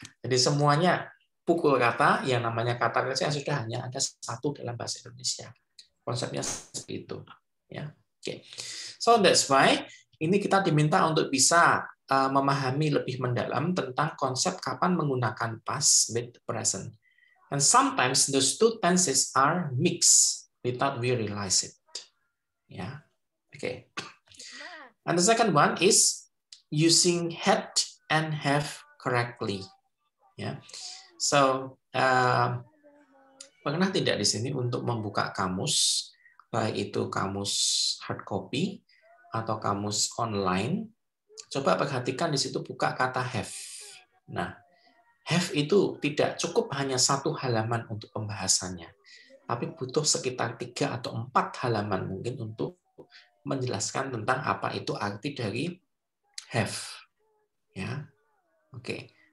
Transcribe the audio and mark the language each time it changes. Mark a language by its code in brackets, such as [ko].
[id] Jadi semuanya pukul kata, yang namanya kata kerja sudah hanya ada satu dalam bahasa Indonesia. Konsepnya seperti itu ya. Oke. [en] So that's why [id] ini kita diminta untuk bisa memahami lebih mendalam tentang konsep kapan menggunakan past with present. [en] And sometimes those two tenses are mixed without we realize it. Ya. Okay. And the second one is using had and have correctly. Yeah. [id] So, pernah tidak di sini untuk membuka kamus, baik itu kamus hard copy atau kamus online, coba perhatikan di situ buka kata have. Nah, have itu tidak cukup hanya 1 halaman untuk pembahasannya, tapi butuh sekitar 3 atau 4 halaman mungkin untuk menjelaskan tentang apa itu arti dari have. Ya. Oke.